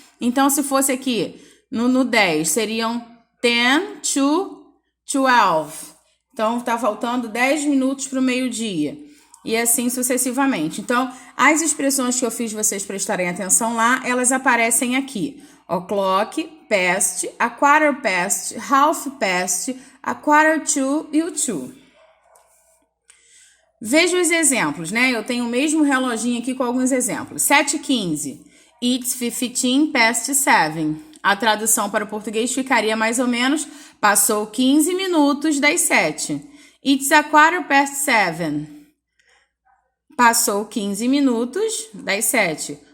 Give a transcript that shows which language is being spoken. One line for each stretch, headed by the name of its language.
Portuguese: Então, se fosse aqui no 10, seriam
English: 10 to 12.
Portuguese: Então, tá faltando 10 minutos para o meio-dia. E assim sucessivamente. Então, as expressões que eu fiz vocês prestarem atenção lá, elas aparecem aqui.
English: O'clock, past, a quarter past, half past, a quarter to e o to.
Portuguese: Veja os exemplos, né? Eu tenho o mesmo reloginho aqui com alguns exemplos. 7h15.
English: It's 15 past 7.
Portuguese: A tradução para o português ficaria mais ou menos: passou 15 minutos das 7.
English: It's a quarter past 7.
Portuguese: Passou 15 minutos das 7.